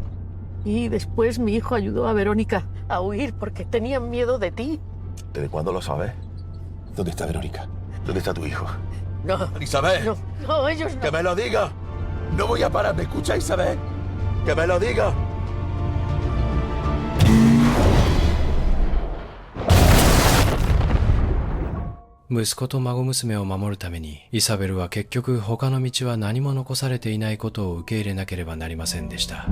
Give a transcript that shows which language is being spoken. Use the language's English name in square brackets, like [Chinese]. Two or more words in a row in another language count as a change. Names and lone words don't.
[Spanish] Y después mi hijo ayudó a Verónica a huir porque tenían miedo de ti. ¿Desde cuándo lo sabes? ¿Dónde está Verónica? ¿Dónde está tu hijo? No. Isabel. No, ellos no. ¡Que me lo diga! No voy a parar, ¿me escucha, Isabel? ¡Que me lo diga! [Japanese] 息子と孫娘を守るためにイサベルは結局他の道は何も残されていないことを受け入れなければなりませんでした。